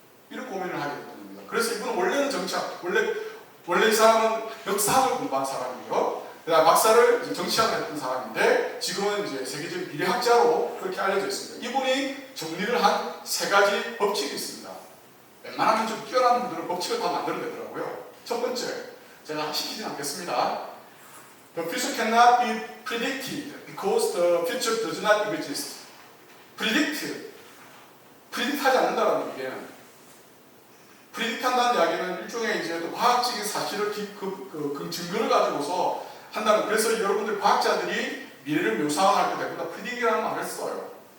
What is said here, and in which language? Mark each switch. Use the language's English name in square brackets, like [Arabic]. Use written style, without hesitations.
[Korean] 이런 고민을 하게 됐던 겁니다. 그래서 이분은 원래는 정치학, 원래 이 사람은 역사학을 공부한 사람이고요. 그다음 박사를 이제 정치학을 했던 사람인데 지금은 이제 세계적인 미래학자로 그렇게 알려져 있습니다. 이분이 정리를 한 3가지 법칙이 있습니다. 웬만하면 좀 뛰어난 분들은 법칙을 다 만들어내더라고요. 첫 번째, 제가 시키진 않겠습니다. [English] The future cannot be predicted because the future does not exist. [Korean] predict 하지 않는다라는 얘기는 predict 한다는 이야기는 일종의 이제 또 과학적인 사실을 그 증거를 가지고서 한다는, 그래서 여러분들 과학자들이 미래를 묘사할 때 대부분 다 predict이라는 말을 써요.